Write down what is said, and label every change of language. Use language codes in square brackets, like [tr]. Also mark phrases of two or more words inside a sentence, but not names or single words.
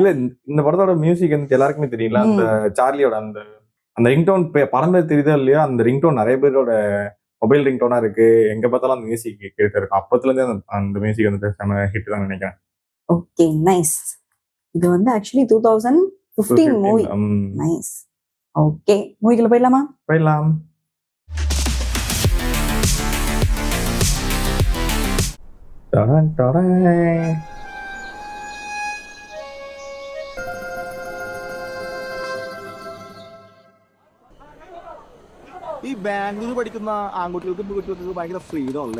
[ta] இல்ல, இந்த படத்தோட மியூசிக் வந்து எல்லாருக்குமே தெரியல. அந்த சார்லியோட அந்த ரிங்டோன் பறந்து தெரியுதா இல்லையா, அந்த ரிங்டோன் நிறைய பேரோட மொபைல் ரிங்டோனா இருக்கு. எங்க பார்த்தாலும் அந்த மியூசிக் கேட்டு இருக்கும். அப்பத்துல இருந்தே அந்த மியூசிக் வந்து செம ஹிட் தான் நினைக்கிறேன். [en] okay, nice. [ta] இது வந்து ஆக்சுவலி 2015 மூவி. நைஸ். ஓகே, மூவிக்குள்ள போயிடலாமா? போயிடலாம். [ml] ഈ ബാംഗ്ലൂർ പഠിക്കുന്ന ആൺകുട്ടികൾക്കും പെൺകുട്ടികൾക്കും ഭയങ്കര ഫ്രീഡം അല്ലേ?